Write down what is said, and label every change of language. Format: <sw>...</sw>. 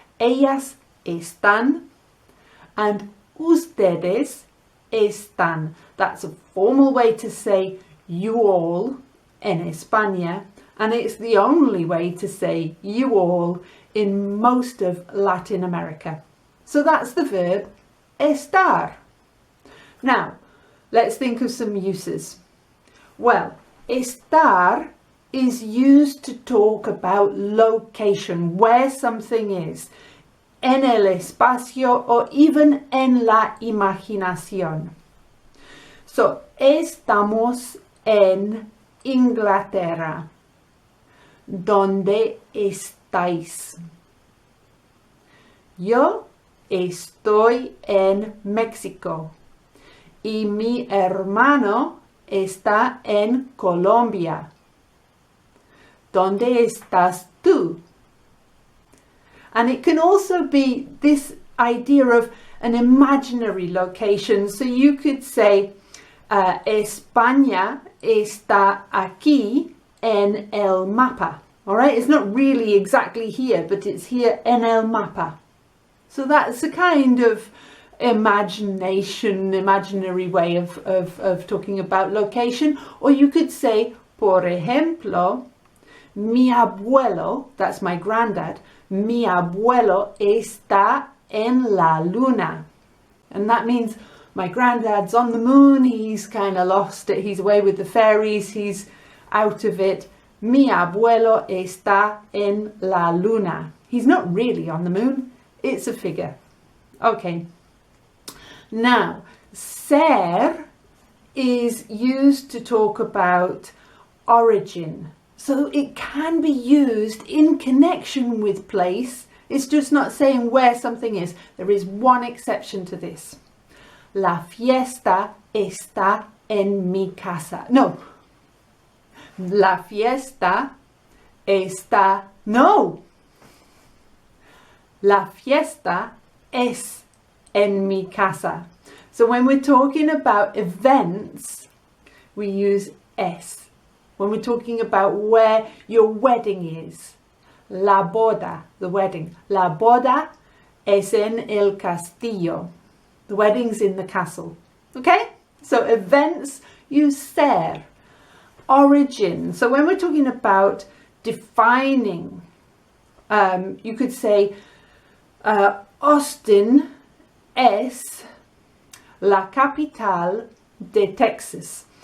<es>Ellas están and ustedes están.</es> <en>That's a formal way to say you all in España, and it's the only way to say you all in most of Latin America. So that's the verb estar. Now, let's think of some uses. Well, estar is used to talk about location, where something is,</en> <es>en el espacio</es> <en>or even</en> <es>en la imaginación. So, estamos en Inglaterra. ¿Dónde estáis? Yo estoy en México y mi hermano está en Colombia. ¿Dónde estás tú?</es> <en>And it can also be this idea of an imaginary location. So you could say,</en> <es>España está aquí en el mapa.</es> <en>All right, it's not really exactly here, but it's here</en> <es>en el mapa.</es> <en>So that's a kind of imaginary way of talking about location. Or you could say,</en> <es>por ejemplo, mi abuelo,</es> <en>that's my granddad,</en> <es>mi abuelo está en la luna.</es> <en>And that means my granddad's on the moon, he's kind of lost it, he's away with the fairies, he's out of it.</en> <es>Mi abuelo está en la luna.</es> <en>He's not really on the moon, it's a figure. Okay. Now, ser is used to talk about origin. So it can be used in connection with place. It's just not saying where something is. There is one exception to this.</en> <es>La fiesta está en mi casa. No. La fiesta está... No. La fiesta es en mi casa.</es> <en>So when we're talking about events, we use es. When we're talking about where your wedding is,</en> <es>la boda,</es> <en>the wedding.</en> <es>La boda es en el castillo.</es> <en>The wedding's in the castle. Okay? So events, use ser. Origin. So when we're talking about defining, you could say Austin</en> <es>es la capital de Texas.</es>